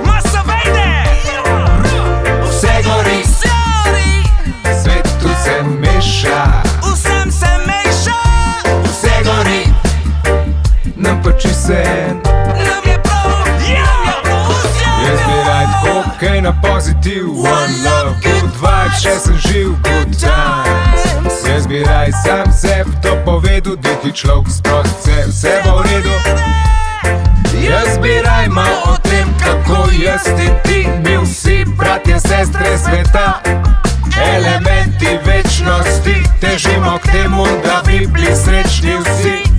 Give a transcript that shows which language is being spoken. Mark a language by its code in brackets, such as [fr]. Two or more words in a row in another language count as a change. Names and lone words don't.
[sl] Vse gori, svetu se meša, vse gori, nam pa čisen. Jaz bi rad hokej na pozitiv, [en] one love, good vibes, [sl] še sem živ, [en] good times. [sl] Jaz bi rad sam sebi to povedal, da ti človek sprost vse bo v redu. Jaz bi rad mal o tem, kako jaz in ti, mi vsi bratje, sestre sveta, elementi večnosti, težimo k temu, da bi bili srečni vsi.